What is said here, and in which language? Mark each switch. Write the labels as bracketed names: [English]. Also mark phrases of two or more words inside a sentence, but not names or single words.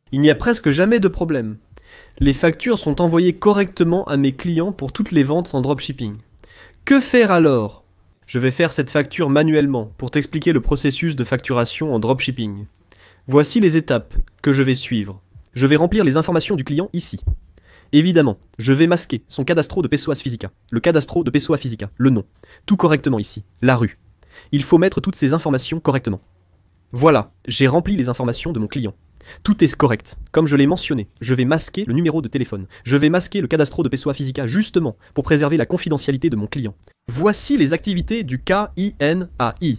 [French] Il n'y a presque jamais de problème. Les factures sont envoyées correctement à mes clients pour toutes les ventes sans dropshipping. Que faire alors? Je vais faire cette facture manuellement pour t'expliquer le processus de facturation en dropshipping. Voici les étapes que je vais suivre. Je vais remplir les informations du client ici. Évidemment, je vais masquer son [Portuguese] cadastro de Pessoas Física, [French] le [Portuguese] cadastro de Pessoa Física, [French] le nom, tout correctement ici, la rue. Il faut mettre toutes ces informations correctement. Voilà, j'ai rempli les informations de mon client. Tout est correct, comme je l'ai mentionné. Je vais masquer le numéro de téléphone. Je vais masquer le [Portuguese] cadastro de Pessoa Física [French] justement pour préserver la confidentialité de mon client. Voici les activités du KINAI.